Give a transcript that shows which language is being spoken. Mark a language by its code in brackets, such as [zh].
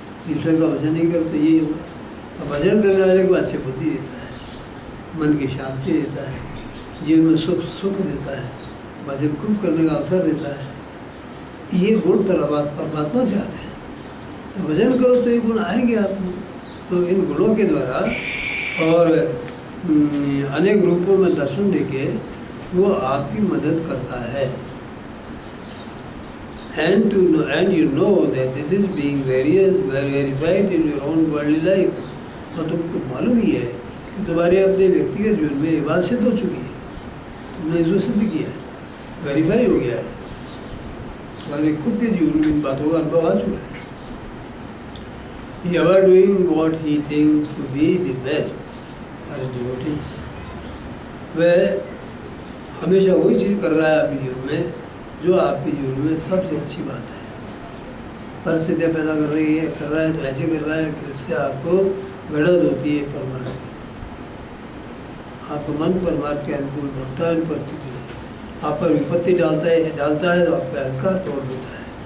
[hi] ईश्वर का भजन नहीं करते यही होगा। तो भजन करने वाले को अच्छी बुद्धि देता है, मन की शांति देता है, जीवन में सुख देता है, भजन खूब करने का अवसर देता है। ये गुण परमात्मा से आते हैं। तो भजन करो तो ये गुण आएंगे आप में। तो इन गुणों के द्वारा और अनेक रूपों में दर्शन देके वो आपकी मदद करता है। [en] And you know that this is being verified in your own worldly life. [hi] और तुमको मालूम ही है कि तुम्हारे अपने व्यक्तिगत जीवन में ये बात सिद्ध हो चुकी है। तुमने इसको सिद्ध किया है, वेरीफाई हो गया है। तुम्हारे खुद के जीवन में इन बातों का अनुभव आ चुका है। [en] Ever doing what he thinks to be the best for his devotees. [hi] वह हमेशा वही चीज़ कर रहा है आपके जीवन में जो आपके जीवन में सबसे अच्छी बात है। परिस्थितियाँ पैदा कर रहा है तो ऐसे कर रहा है कि उससे आपको गड़द होती है परमात्मा। आपका मन परमात्मा के अनुकूल बनता है। परिस्थिति आप पर विपत्ति डालता है तो आपका अहंकार तोड़ देता है।